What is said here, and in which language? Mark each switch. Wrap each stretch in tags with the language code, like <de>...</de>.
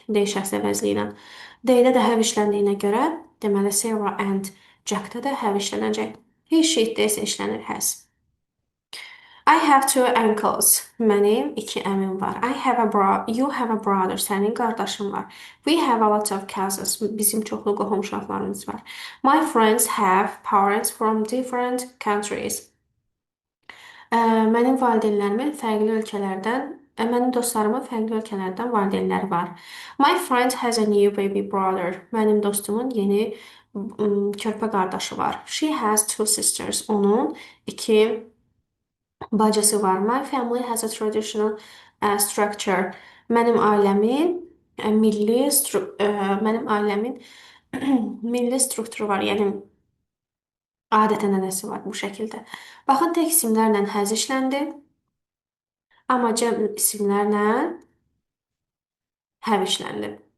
<az>They şəxs əvəzli ilə. They-də də have işləndiyinə görə, deməli Sarah and Jack-da da have işlənəcək. He, she, it-də isə işlənir has.</az> <en>I have two uncles.</en> <az>Mənim iki əmim var.</az> <en>You have a brother.</en> <az>Sənin qardaşın var.</az> <en>We have a lot of cousins.</en> <az>Bizim çoxlu qohum uşaqlarımız var.</az> <en>My friends have parents from different countries.</en> <az>Mənim valideynlərimin fərqli ölkələrdən, mənim dostlarımın fərqli ölkələrdən valideynləri var.</az> <en>My friend has a new baby brother.</en> <az>Mənim dostumun yeni körpə qardaşı var.</az> <en>She has two sisters.</en> <az>Onun iki bacısı var.</az> <en>My family has a traditional structure.</en> <az>Mənim ailəmin milli strukturu var. Yəni adət-ənənəsi var bu şəkildə. Baxın, tək isimlərlə has işləndi, amma cəm isimlərlə have işləndi.</az>